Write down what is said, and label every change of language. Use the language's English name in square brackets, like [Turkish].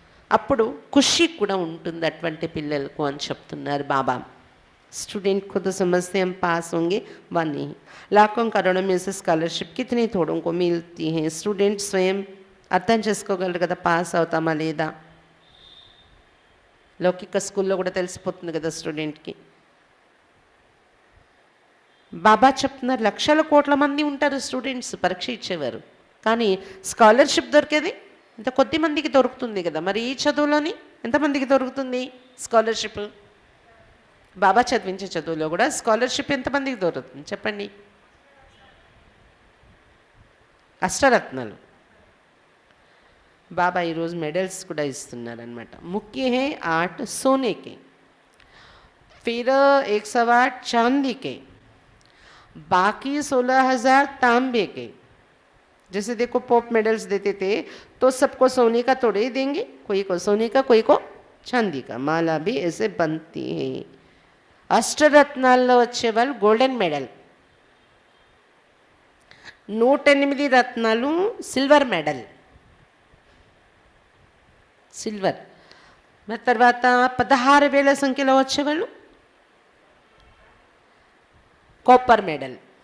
[Telugu] అప్పుడు ఖుషి కూడా ఉంటుంది అటువంటి పిల్లలకు అని చెప్తున్నారు బాబా. [Hindi] स्टूडेंट खुद समझते हम पास होंगे, वह नहीं. लाखों करोड़ों में से स्कॉलरशिप कितनी थोड़ों को मिलती हैं. स्टूडेंट स्वयं [Telugu] అర్థం చేసుకోగలరు కదా పాస్ అవుతామా లేదా. లౌకిక స్కూల్లో కూడా తెలిసిపోతుంది కదా స్టూడెంట్కి. బాబా చెప్తున్నారు లక్షల కోట్ల మంది ఉంటారు స్టూడెంట్స్ పరీక్ష ఇచ్చేవారు, కానీ స్కాలర్షిప్ దొరికేది ఇంత కొద్ది మందికి దొరుకుతుంది కదా. మరి ఈ చదువులోని ఎంతమందికి దొరుకుతుంది స్కాలర్షిప్? బాబా చదివించే చదువులో కూడా స్కాలర్షిప్ ఎంతమందికి దొరుకుతుంది చెప్పండి? అష్టరత్నాలు. బాబా ఈరోజు మెడల్స్ కూడా ఇస్తున్నారనమాట. [Hindi] ముఖ్య హే 8 सोने के, फिर 108 चांदी के, बाकी 16,000 तांबे के. जैसे देखो पॉप मेडल्स देते थे तो सबको सोने का थोड़े ही देंगे, कोई को सोने का कोई को चांदी का. माला भी ऐसे बनती है. [Telugu] అష్టరత్నాల్లో వచ్చే వాళ్ళు గోల్డెన్ మెడల్, 108 రత్నాలు సిల్వర్ మెడల్, సిల్వర్. మరి తర్వాత 16,000 సంఖ్యలో వచ్చేవాళ్ళు కాపర్ మెడల్.